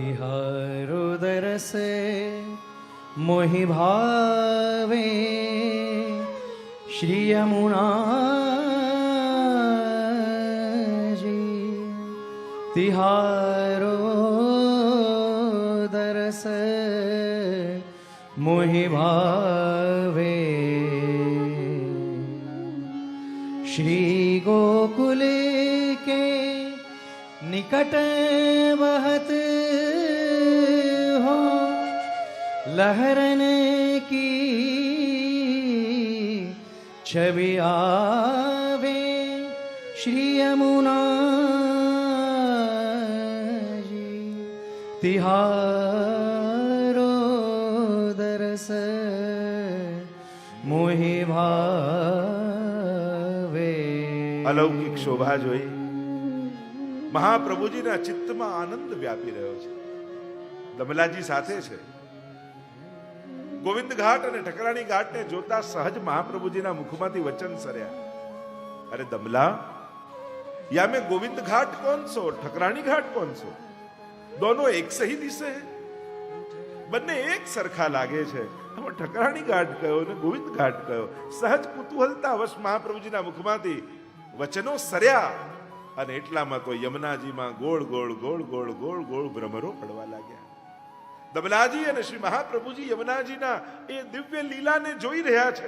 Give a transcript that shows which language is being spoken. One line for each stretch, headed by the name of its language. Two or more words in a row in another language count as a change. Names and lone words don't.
Braj: तिहारो दरस मोही भावे श्री यमुनाजी. तिहारो दरस मोही भावे श्री गोकुल के निकट बहत हो लहरन की छवि आवे श्री यमुनाजी. तिहारो दरस मोहि भावे.
Gujarati: અલૌકિક શોભા જોઈ મહાપ્રભુજીના ચિત્તમાં આનંદ વ્યાપી રહ્યો છે. દમલાજી સાથે છે. ગોવિંદ ઘાટ અને ઠકરાણી ઘાટને જોતા સહજ મહાપ્રભુજીના મુખમાંથી વચન સરયા, અરે દમલા,
Braj: या मैं गोविंद घाट कौन सो ठकरानी घाट कौन सो, दोनों एक सही दिसे हैं,
Gujarati: બંને એક સરખા લાગે છે. હવે ઠકરાણી ઘાટ કયો ને ગોવિંદ ઘાટ કયો. સહજ કુતૂહલતા વશ મહાપ્રભુજીના મુખમાંથી વચનો સરયા અને એટલામાં તો યમુનાજીમાં ગોળ ગોળ ગોળ ગોળ ગોળ ગોળ ભ્રમરો પડવા લાગ્યા. દમલાજી અને શ્રી મહાપ્રભુજી યમુનાજીના એ દિવ્ય લીલાને જોઈ રહ્યા છે.